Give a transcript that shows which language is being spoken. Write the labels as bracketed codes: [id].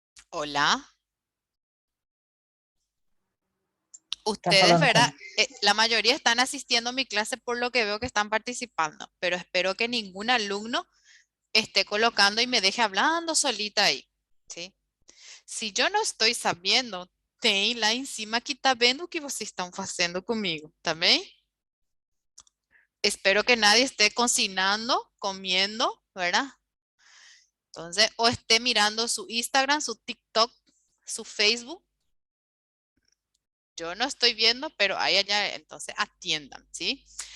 [es] Hola. Ustedes, ¿verdad? La mayoría están asistiendo a mi clase por lo que veo que están participando, pero espero que ningún alumno esté colocando y me deje hablando solita ahí, ¿sí? Si yo no estoy sabiendo, [pt] tem lá em cima que está vendo o que vocês estão fazendo comigo, ¿tá bem? [es] Espero que nadie esté cocinando, comiendo, ¿verdad? Entonces, o esté mirando su Instagram, su TikTok, su Facebook. Yo no estoy viendo, pero ahí allá, entonces atiendan, ¿sí?